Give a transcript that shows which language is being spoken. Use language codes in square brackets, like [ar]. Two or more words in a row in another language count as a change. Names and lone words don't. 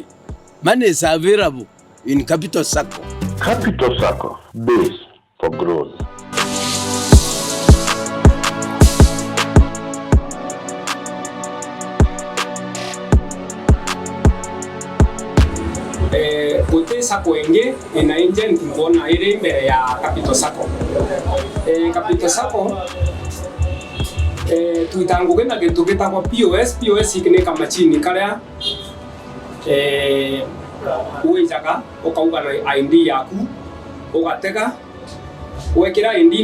[en] Money is available in Capital Sacco. Capital Sacco, base for growth. [mer] Gute sacco ingi ina agent mbona iri mbere ya Capital Sacco. Capital Sacco tuitanguke na kintu gitagwo POS ikine kamachini karia uijaga ukauga na ID yaku ugatega wekira ID